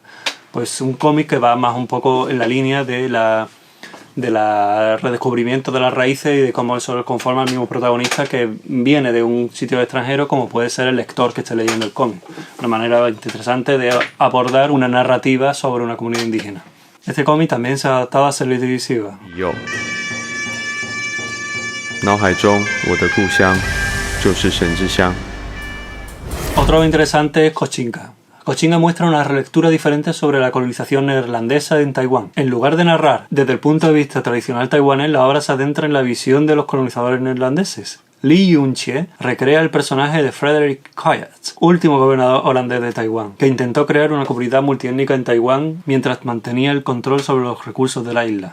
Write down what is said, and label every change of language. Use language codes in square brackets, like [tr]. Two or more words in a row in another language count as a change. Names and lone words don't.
[es] Pues un cómic que va más un poco en la línea de la redescubrimiento de las raíces y de cómo eso conforma el mismo protagonista que viene de un sitio extranjero, como puede ser el lector que esté leyendo el cómic. Una manera interesante de abordar una narrativa sobre una comunidad indígena. Este cómic también se ha adaptado a serie televisiva. Yo. [zh] 脑海中我的故乡就是神之乡. [es] Otro interesante es Kochinka. Kochinka muestra una relectura diferente sobre la colonización neerlandesa en Taiwán. En lugar de narrar desde el punto de vista tradicional taiwanés, la obra se adentra en la visión de los colonizadores neerlandeses. Li Yunxie recrea el personaje de Frederick Coyote, último gobernador holandés de Taiwán, que intentó crear una comunidad multiétnica en Taiwán mientras mantenía el control sobre los recursos de la isla.